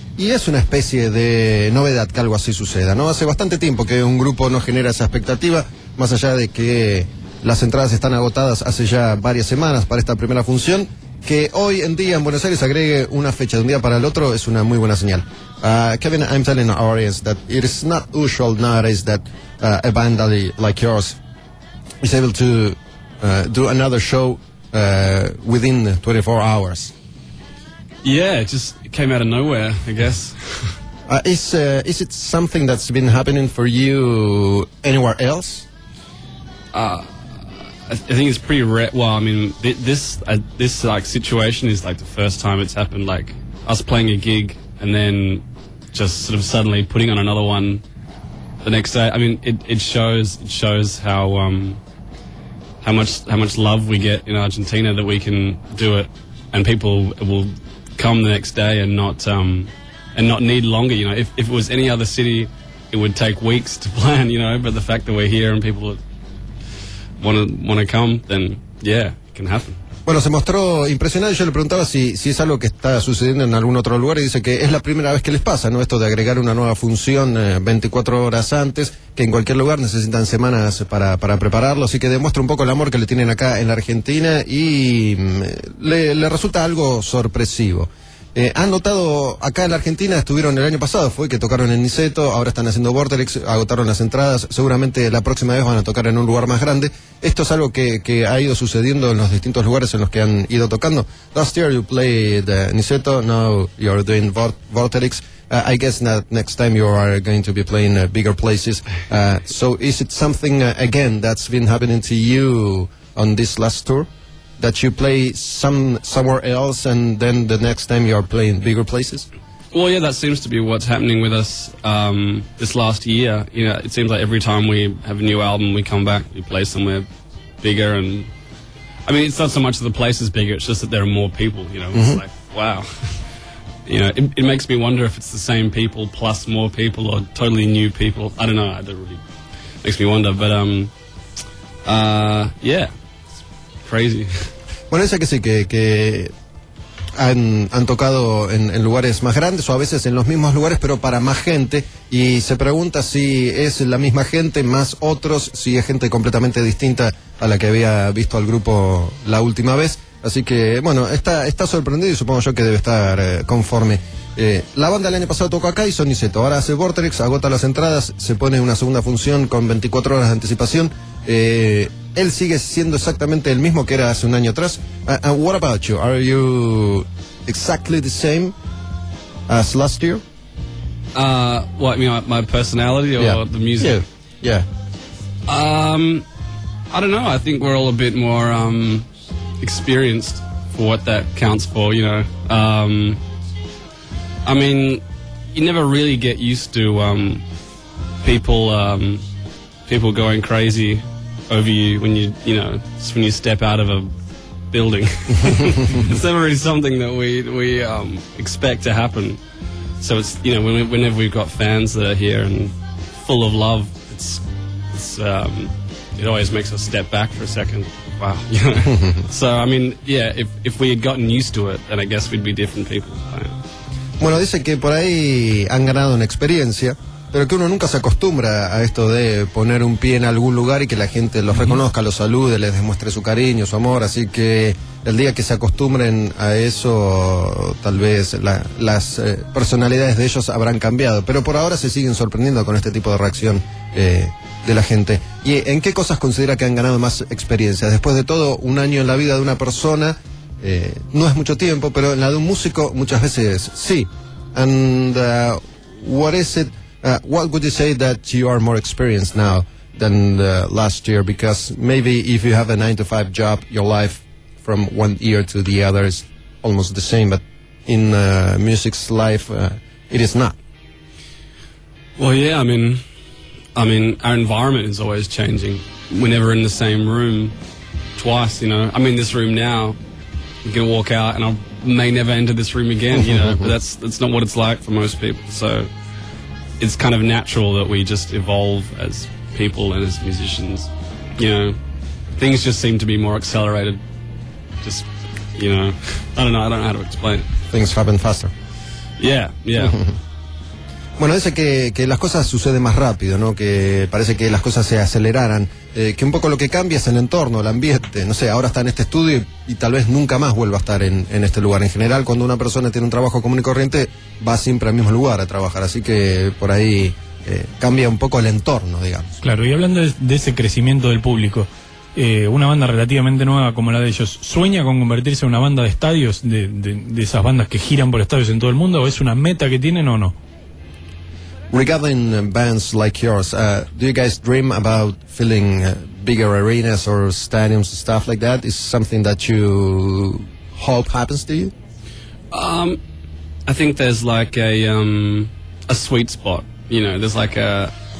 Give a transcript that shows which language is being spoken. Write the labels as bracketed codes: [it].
[es] Y es una especie de novedad que algo así suceda, ¿no? Hace bastante tiempo que un grupo no genera esa expectativa, más allá de que las entradas están agotadas hace ya varias semanas para esta primera función. Que hoy en día en Buenos Aires agregue una fecha de un día para el otro es una muy buena señal. [en] Kevin, I'm telling our audience that it is not usual nowadays that a band like yours is able to do another show within 24 hours. Yeah, it just came out of nowhere, I guess. Is it something that's been happening for you anywhere else? I think it's pretty rare. Well, I mean, this like situation is like the first time it's happened. Like us playing a gig and then just sort of suddenly putting on another one the next day. I mean, it shows how much love we get in Argentina that we can do it, and people will come the next day and not need longer. You know, if it was any other city, it would take weeks to plan. You know, but the fact that we're here and people wanna come, then yeah, it can happen. [es] Bueno, se mostró impresionado y yo le preguntaba si es algo que está sucediendo en algún otro lugar y dice que es la primera vez que les pasa, ¿no? Esto de agregar una nueva función 24 horas antes, que en cualquier lugar necesitan semanas para prepararlo, así que demuestra un poco el amor que le tienen acá en la Argentina y le resulta algo sorpresivo. Han notado acá en la Argentina, estuvieron el año pasado, fue que tocaron en Niceto, ahora están haciendo Vortex, agotaron las entradas, seguramente la próxima vez van a tocar en un lugar más grande. Esto es algo que ha ido sucediendo en los distintos lugares en los que han ido tocando. [en] Last year you played Niceto, now you're doing Vortex. I guess that next time you are going to be playing bigger places. So is it something again that's been happening to you on this last tour? That you play somewhere else and then the next time you are playing bigger places? Well, yeah, that seems to be what's happening with us this last year. You know, it seems like every time we have a new album, we come back, we play somewhere bigger. And I mean, it's not so much that the place is bigger, it's just that there are more people, you know. Mm-hmm. It's like, wow. You know, it makes me wonder if it's the same people plus more people or totally new people. I don't know, that really makes me wonder. But, yeah. Crazy. [es] Bueno, dice que sí, que han tocado en lugares más grandes o a veces en los mismos lugares, pero para más gente. Y se pregunta si es la misma gente, más otros, si es gente completamente distinta a la que había visto al grupo la última vez. Así que, bueno, está sorprendido y supongo yo que debe estar conforme. La banda el año pasado tocó acá y Soniceto. Ahora hace Vortex, agota las entradas, se pone una segunda función con 24 horas de anticipación. Él sigue siendo exactamente el mismo que era hace un año atrás. [en] And what about you? Are you exactly the same as last year? What, you mean my personality or yeah. The music? Yeah. Yeah. I don't know. I think we're all a bit more experienced for what that counts for, you know. I mean, you never really get used to people going crazy over you when you step out of a building. It's never really something that we expect to happen. So it's, you know, whenever we've got fans that are here and full of love, it's it always makes us step back for a second. Wow. So I mean, yeah, if we had gotten used to it, then I guess we'd be different people. [es] Bueno, dicen que por ahí han ganado una experiencia, pero que uno nunca se acostumbra a esto de poner un pie en algún lugar y que la gente los reconozca, los salude, les demuestre su cariño, su amor. Así que el día que se acostumbren a eso, tal vez las personalidades de ellos habrán cambiado. Pero por ahora se siguen sorprendiendo con este tipo de reacción de la gente. ¿Y en qué cosas considera que han ganado más experiencia? Después de todo, un año en la vida de una persona no es mucho tiempo, pero en la de un músico muchas veces sí. [en] And what is it? What would you say that you are more experienced now than last year? Because maybe if you have a 9-to-5 job, your life from one year to the other is almost the same. But in music's life, it is not. Well, yeah. I mean, our environment is always changing. We're never in the same room twice. You know, I'm in this room now. I'm gonna walk out, and I may never enter this room again. You know, but that's not what it's like for most people. So. It's kind of natural that we just evolve as people and as musicians. You know, things just seem to be more accelerated. Just, you know, I don't know how to explain it. Things happen faster. Yeah, yeah. [es] Bueno, dice que las cosas suceden más rápido, ¿no? Que parece que las cosas se aceleraran. Que un poco lo que cambia es el entorno, el ambiente. No sé, ahora está en este estudio y tal vez nunca más vuelva a estar en este lugar. En general, cuando una persona tiene un trabajo común y corriente, va siempre al mismo lugar a trabajar. Así que por ahí cambia un poco el entorno, digamos. Claro, y hablando de ese crecimiento del público, una banda relativamente nueva como la de ellos, ¿sueña con convertirse en una banda de estadios, de esas bandas que giran por estadios en todo el mundo? ¿O es una meta que tienen o no? [en] Regarding bands like yours, do you guys dream about filling bigger arenas or stadiums and stuff like that? Is something that you hope happens to you? I think there's like a sweet spot, you know, there's like a...